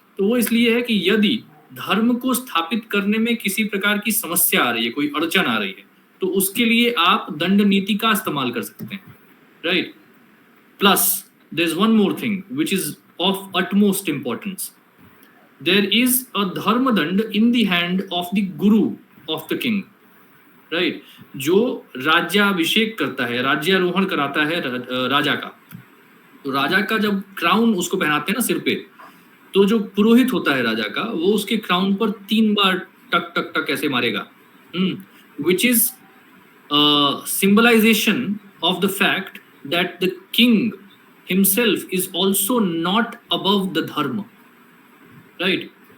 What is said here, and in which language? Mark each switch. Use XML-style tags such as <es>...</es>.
<hi>तो वो इसलिए है कि यदि धर्म को स्थापित करने में किसी प्रकार की समस्या आ रही है, कोई अड़चन आ रही है, तो उसके लिए आप दंड नीति का इस्तेमाल कर सकते हैं, right.</hi> <en>Plus there is one more thing which is of utmost importance. There is a dharmadand in the hand of the guru of the king, right.</en> <hi>जो राज्याभिषेक करता है, राज्यारोहण कराता है राजा का. तो राजा का जब क्राउन उसको पहनाते हैं ना सिर पे, तो जो पुरोहित होता है राजा का, वो उसके क्राउन पर 3 बार टक टक टक ऐसे मारेगा,</hi> <en>which is symbolization of the fact that the king himself is also not above the dharma,</en> <hi>right.</hi>